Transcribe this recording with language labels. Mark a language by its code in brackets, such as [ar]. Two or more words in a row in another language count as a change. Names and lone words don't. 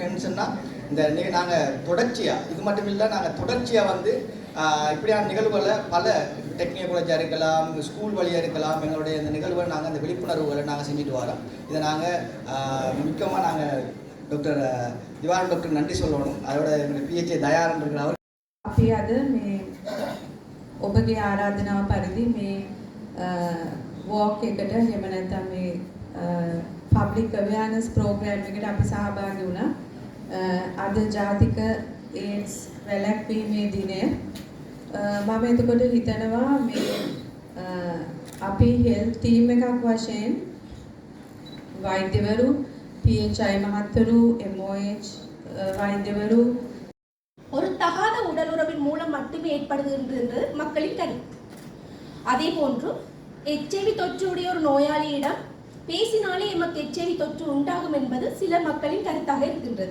[ta] என்ன சொன்னால் இந்த நாங்கள் தொடர்ச்சியாக இது மட்டும் இல்லை, நாங்கள் தொடர்ச்சியாக வந்து இப்படியான நிகழ்வுகளை பல [en] technical college [ta] இருக்கலாம், ஸ்கூல் வழியாக இருக்கலாம், எங்களுடைய இந்த நிகழ்வுகளை நாங்கள் அந்த விழிப்புணர்வுகளை நாங்கள் செஞ்சுட்டு வரோம். இதை நாங்கள் முக்கியமாக நாங்கள் டாக்டர் திவாரன் டாக்டர் நன்றி சொல்லணும். அதோட எங்களுடைய PHA தயாரன் இருக்கிற அவர் [si] අපි අද මේ ඔබගේ ආරාධනාව පරිදි මේ වෝක් එකට එහෙම නැත්නම් මේ [en] public awareness program [si] එකට අපි සහභාගී වුණා. අද ජාතික ඒඩ්ස් වැළැක්වීමේ දිනය. මම එතකොට හිතනවා මේ අපි [en] health team [si] එකක් වශයෙන් වෛද්‍යවරු, PHI මහත්වරු, MOH வைத்தியவரு [ta] ஒரு தகாத உடலுறவின் மூலம் மட்டுமே ஏற்படுகின்றது மக்களின் கருத்து. அதே போன்று HIV தொற்றுடைய ஒரு நோயாளியிடம் பேசினாலே எமக்கு HIV தொற்று உண்டாகும் என்பது சில மக்களின் கருத்தாக இருக்கின்றது.